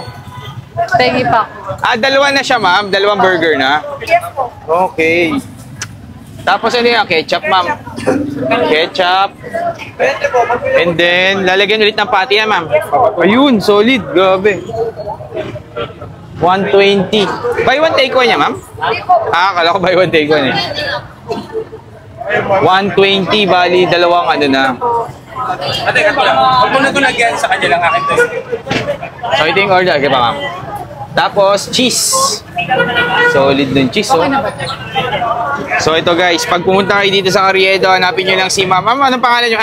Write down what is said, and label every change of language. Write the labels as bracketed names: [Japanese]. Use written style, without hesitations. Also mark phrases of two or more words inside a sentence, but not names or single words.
[Filipino] Pengi pa. Dalawa na siya, ma'am. Dalawang burger na. Okay. Tapos ano yung ketchup, ma'am? Ketchup. [English] And then, [Filipino] lalagyan ulit ng patty yan, ma'am. Ayun, solid. Grabe. 120. [English] Buy one, take one [Filipino] niya, ma'am? Akala ko [English] buy one, take one [Filipino] eh. 120, bali, dalawang na. Ate, ito lang. Huwag mo na ito lagyan sa kanya lang akin to. So, ito yung order. Okay ba, ma'am? Tapos, cheese. Solid dun cheese, oh. So, ito guys, pag pumunta kayo dito sa Carriedo, hanapin nyo lang si ma'am. Ma'am, anong pangalan nyo?